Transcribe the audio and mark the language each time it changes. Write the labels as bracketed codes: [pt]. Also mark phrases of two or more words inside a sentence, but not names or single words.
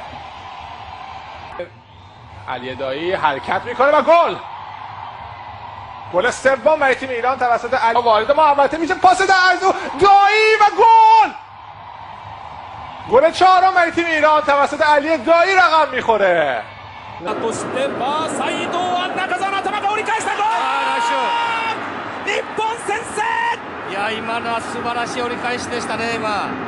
[fa] علی دایی حرکت میکنه و گل سوم برای تیم ایران توسط علی وارد محوطه میشه. پاس درزو دایی و گل چهارم برای تیم ایران توسط علی دایی رقم میخوره. [ja] 日本先制。いや今のは素晴らしい折り返しでしたね。今。